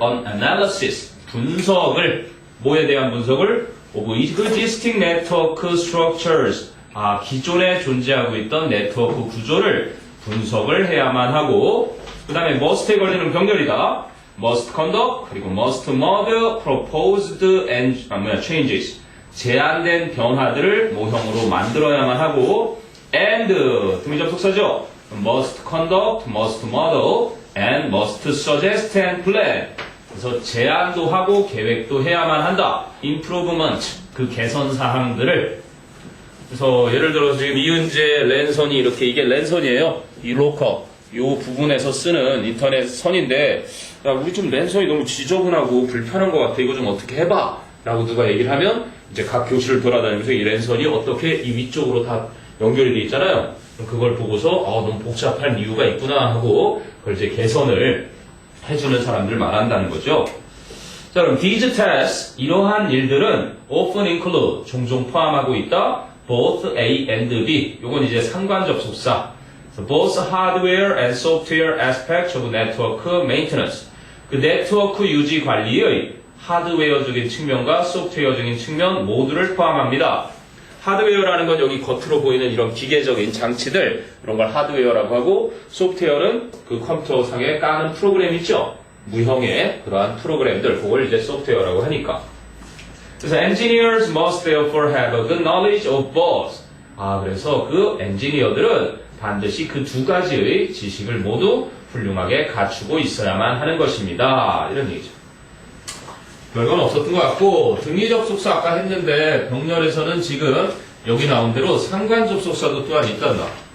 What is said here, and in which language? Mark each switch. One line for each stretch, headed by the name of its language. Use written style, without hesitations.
English: An analysis,
Korean: 분석을, 뭐에 대한 분석을?
English: Of existing network structures,
Korean: 기존에 존재하고 있던 네트워크 구조를 분석을 해야만 하고, 그 다음에 must에 걸리는 병렬이다.
English: must conduct, 그리고 must model proposed changes.
Korean: 제한된 변화들을 모형으로 만들어야만 하고, and, 등위접속사죠.
English: must conduct, must model, and must suggest and plan.
Korean: 그래서 제안도 하고 계획도 해야만 한다. improvement, 그 개선 사항들을. 그래서 예를 들어서 지금 이은재 랜선이 이렇게 이게 랜선이에요. 이 로커, 요 부분에서 쓰는 인터넷 선인데, 야, 우리 좀 랜선이 너무 지저분하고 불편한 것 같아. 이거 좀 어떻게 해봐. 라고 누가 얘기를 하면 이제 각 교실을 돌아다니면서 이 랜선이 어떻게 이 위쪽으로 다 연결이 돼 있잖아요. 그걸 보고서 너무 복잡한 이유가 있구나 하고 그걸 이제 개선을 해주는 사람들 말한다는 거죠. 자, 그럼
English: these tasks,
Korean: 이러한 일들은
English: often include,
Korean: 종종 포함하고 있다.
English: both A and B.
Korean: 요건 이제 상관접속사.
English: So both hardware and software aspects of network maintenance.
Korean: 그 네트워크 유지 관리의 하드웨어적인 측면과 소프트웨어적인 측면 모두를 포함합니다. 하드웨어라는 건 여기 겉으로 보이는 이런 기계적인 장치들, 이런 걸 하드웨어라고 하고, 소프트웨어는 그 컴퓨터상에 까는 프로그램 있죠? 무형의 그러한 프로그램들, 그걸 이제 소프트웨어라고 하니까. 그래서
English: engineers must therefore have a good knowledge of both.
Korean: 그래서 그 엔지니어들은 반드시 그 두 가지의 지식을 모두 훌륭하게 갖추고 있어야만 하는 것입니다. 이런 얘기죠. 별건 없었던 것 같고, 등위접속사 아까 했는데 병렬에서는 지금 여기 나온 대로 상관접속사도 또한 있단다.